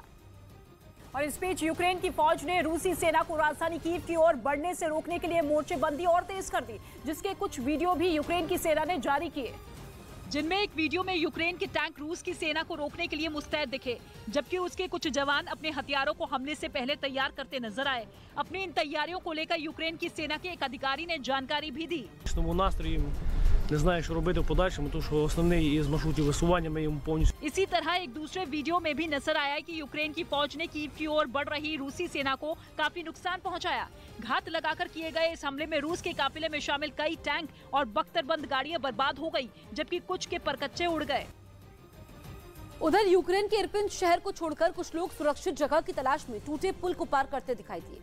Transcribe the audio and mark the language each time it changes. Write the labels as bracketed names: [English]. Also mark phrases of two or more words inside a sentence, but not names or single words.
[Hindi] और इस बीच यूक्रेन की फौज ने रूसी सेना को राजधानी कीव की ओर बढ़ने से रोकने के लिए मोर्चेबंदी और तेज कर दी, जिसके कुछ वीडियो भी यूक्रेन की सेना ने जारी किए, जिनमें एक वीडियो में यूक्रेन के टैंक रूस की सेना को रोकने के लिए मुस्तैद दिखे, जबकि उसके कुछ जवान अपने हथियारों को हमले से पहले तैयार करते नजर आए। अपनी इन तैयारियों को लेकर यूक्रेन की सेना के एक अधिकारी ने जानकारी भी दी। [Ukrainian] Не знаю, що робити в подальшому, тому що основний із маршрутів висування ми йому повністю. [Hindi] इसी तरह एक दूसरे वीडियो में भी नजर आया कि यूक्रेन की फौज ने कीव की ओर बढ़ रही रूसी सेना को काफी नुकसान पहुंचाया। घात लगाकर किए गए इस हमले में रूस के काफिले में शामिल कई टैंक और बख्तरबंद गाड़ियां बर्बाद हो गई, जबकि कुछ के परकच्चे उड़ गए। उधर यूक्रेन के इरपिन शहर को छोड़कर कुछ लोग सुरक्षित जगह की तलाश में टूटे पुल को पार करते दिखाई दिए।